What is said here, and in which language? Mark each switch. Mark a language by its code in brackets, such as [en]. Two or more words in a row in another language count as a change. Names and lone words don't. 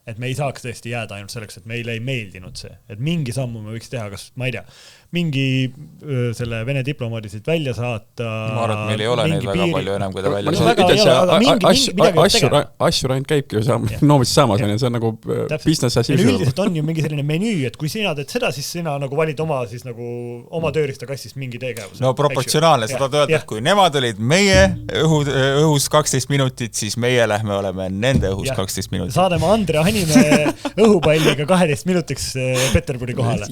[et] Et me ei saaks tõesti jääda ainult selleks, et meile ei meeldinud see. Et mingi sammu me võiks teha, kas, ma ei tea, mingi selle Vene diplomaadisid välja saata. Ma arvan, et meil ei ole neid väga palju enam, kui ta välja saata. Asju ainult käibki ju noomis saamas, see on nagu [en] business as usual. [et] Üldiselt on ju mingi selline menüü, et kui sina teed seda, siis sina nagu valid oma tööriistakassist mingi tegevus. No proportsionaalne, sa tahad öelda, et kui nemad olid meie õhus 12 minutit, siis meie lähme oleme nende õhus 12 minutit. Saadame Andre Hanimäe õhupalliga 12 minutiks Peterburi kohale.